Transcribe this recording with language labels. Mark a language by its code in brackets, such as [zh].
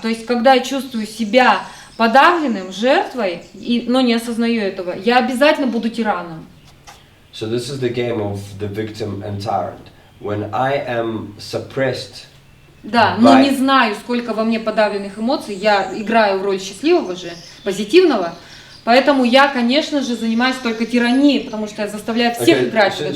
[ru] То есть когда я чувствую себя подавленным, жертвой, но не осознаю этого, я обязательно буду тираном. [en] So this is the game of the victim and tyrant. When I am suppressed, [ru] Да, но не знаю, сколько во мне подавленных эмоций, я играю в роль счастливого же, позитивного, поэтому я, конечно же, занимаюсь только тиранией, потому что я заставляю всех играть в этот